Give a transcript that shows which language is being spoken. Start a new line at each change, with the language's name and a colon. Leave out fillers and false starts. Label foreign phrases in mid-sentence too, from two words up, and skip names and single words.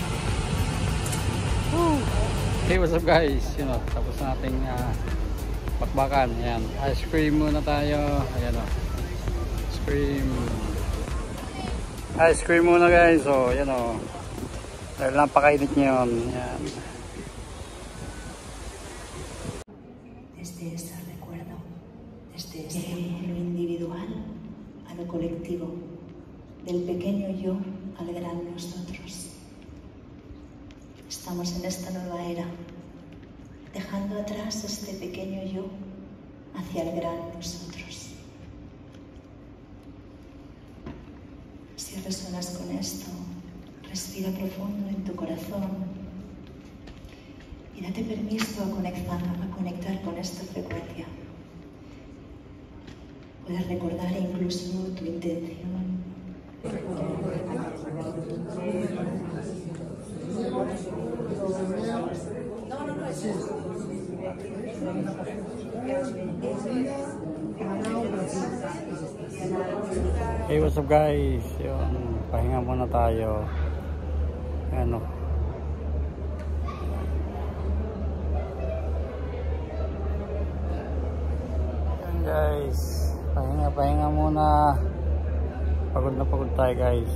English: Woo! Hey, what's up guys?
Filipino: Tapos na ating bakbakan. Ayan,
English: ice cream
Filipino: muna tayo. Ayan,
English: ice cream
Filipino: muna guys. So, yan dahil napakainit niya yun. Ayan.
Spanish: Desde ese recuerdo, desde lo individual a lo colectivo, del pequeño yo al gran nosotros. Estamos en esta nueva era, dejando atrás este pequeño yo hacia el gran nosotros. Si resuenas con esto, respira profundo en tu corazón y date permiso a conectar con esta frecuencia. Puedes recordar incluso tu intención.
English: Hey, what's up guys?
Filipino: Yun, pahinga muna tayo. Ano? Yan guys, pahinga muna. Pagod na pagod tayo guys.